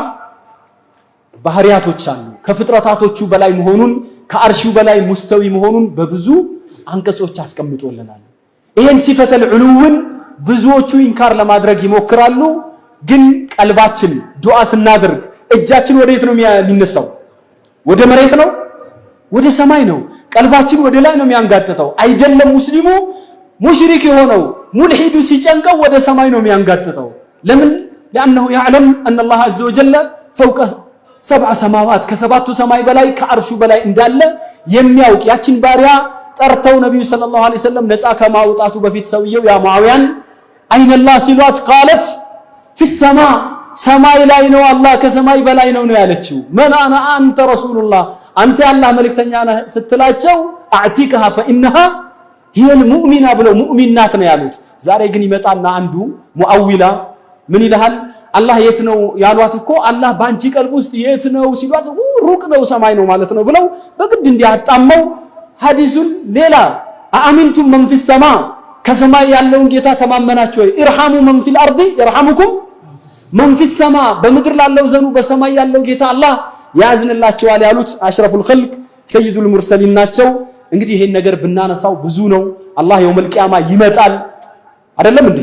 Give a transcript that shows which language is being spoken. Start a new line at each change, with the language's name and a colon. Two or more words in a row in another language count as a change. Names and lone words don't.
Amharic: ባህሪያቶች አሉ። ከፍጥረታቶቹ በላይ መሆኑን ከአርሺው በላይ ሙስተዊ መሆኑን በብዙ አንቀጾች አስቀምጦልናል። ይሄን
Arabic: صفة العلو
Amharic: ብዙዎቹ ኢንካር ለማድረግ ይሞክራሉ። ግን ቀልባችን ዱዓ ስናደርግ እጃችን ወዴት ነው የሚነሳው? ወደ መሬት ነው? ወደ ሰማይ ነው። ቀልባችን ወደ ላይ ነው የሚያንጋጥጠው አይደለም። ሙስሊሙ ሙሽሪክ የሆነው ሙልሂዱ ሲጨንቀው ወደ ሰማይ ነው የሚያንጋጥጠው። ለምን?
Arabic: لأنه يعلم أن الله عز وجل فوق 7
Amharic: ሰማዋት ከሰባቱ ሰማይ በላይ ከአርሹ በላይ እንዳለ የሚያውቅ ያችን ባሪያ ጠርተው ነብዩ
Arabic: صلى الله عليه وسلم
Amharic: ነፃ ከማውጣቱ በፊት ሰውየው
Arabic: يا معاوية أين الله
Amharic: ሲሏት
Arabic: قالت في السماء
Amharic: ሰማይ ላይ ነው አላህ ከሰማይ በላይ ነው ያለችው።
Arabic: من أنا
Amharic: አንተ ረሱሉላህ አንተ ያላህ መልእክተኛ ነህ ስትላቸው
Arabic: أعتقها فإنها هي المؤمنة
Amharic: ብለው ሙእሚናት ነው ያሉት። ዛሬ ግን ይመጣና አንዱ ሙአዊላ ምን ይልሃል? አላህ የት ነው ያሏት እኮ አላህ ባንቺ ቀልብ ውስጥ የት ነው ሲሏት ሩቅ ነው ሰማይ ነው ማለት ነው ብለው በግድ እንዲያጣመው ሐዲሱን ሌላ
Arabic: أأمنتم من في السماء
Amharic: ከሰማይ ያለውን ጌታ ተማመናችሁ ወይ
Arabic: ارحموا من في الأرض يرحمكم من في السماء
Amharic: በምድር ላለው ዘኑ በሰማይ ያለው ጌታ አላህ ያዝንላችኋል ያሉት
Arabic: أشرف الخلق سيد المرسلين
Amharic: ናቸው። እንግዲህ ይሄን ነገር ብናነሳው ብዙ ነው። አላህ
Arabic: يوم القيامة
Amharic: ይመጣል አይደለም እንዴ?